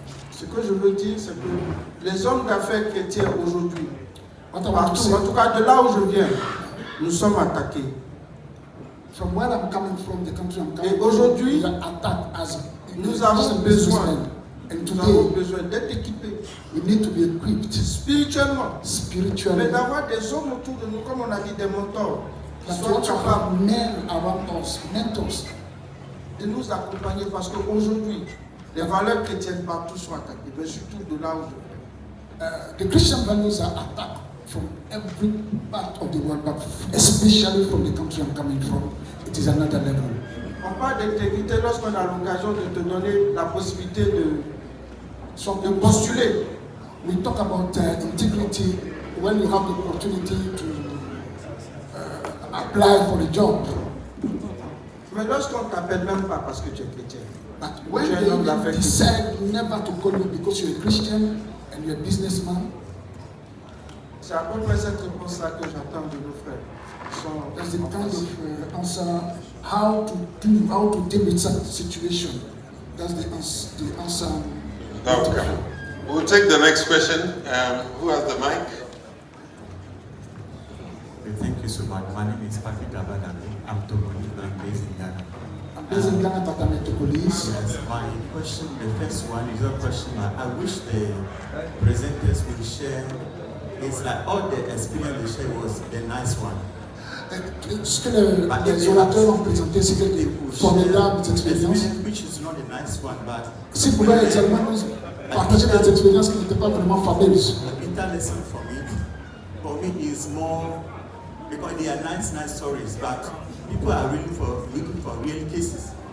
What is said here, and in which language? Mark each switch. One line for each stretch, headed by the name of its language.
French: Ce que je veux dire, c'est que les hommes d'affaires chrétiens aujourd'hui, partout, en tout cas de là où je viens, nous sommes attaqués.
English: From where I'm coming from, the country I'm coming
French: Et aujourd'hui, nous avons besoin d'être équipés.
English: We need to be equipped
French: spirituellement.
English: Spiritually.
French: Mais d'avoir des hommes autour de nous, comme on a dit, des mentors, qui
English: But
French: soient capables
English: men around us, mentors,
French: de nous accompagner, parce qu'aujourd'hui, les valeurs chrétiennes partout sont attaquées, mais surtout de là où je viens.
English: The Christian values are attacked from every part of the world, but especially from the country I'm coming from. It is another level.
French: On parle d'intégrité lorsqu'on a l'occasion de te donner la possibilité de postuler.
English: We talk about integrity when you have the opportunity to apply for the job.
French: Mais lorsqu'on ne t'appelle même pas parce que tu es chrétien,
English: but when they decide never to call you because you're a Christian and you're a businessman,
French: c'est à peu près cette réponse-là que j'attends de nos frères.
English: That's the kind of answer, how to deal with such situation. That's the answer. Okay. We'll take the next question. Who has the mic? Thank you so much. My name is Patrick Abadami. I'm based in Ghana. I'm based in Ghana, but I'm a Togolese. Yes, my question, the first one is a question I wish the presenters would share. It's like all the experience they shared was the nice one.
French: Ce que les orateurs ont présenté, c'est que des formidables expériences.
English: Which is not a nice one, but
French: si vous pouvez également partager des expériences qui n'étaient pas vraiment fabuleuses.
English: The bitter lesson for me is more because they are nice stories, but people are looking for real cases.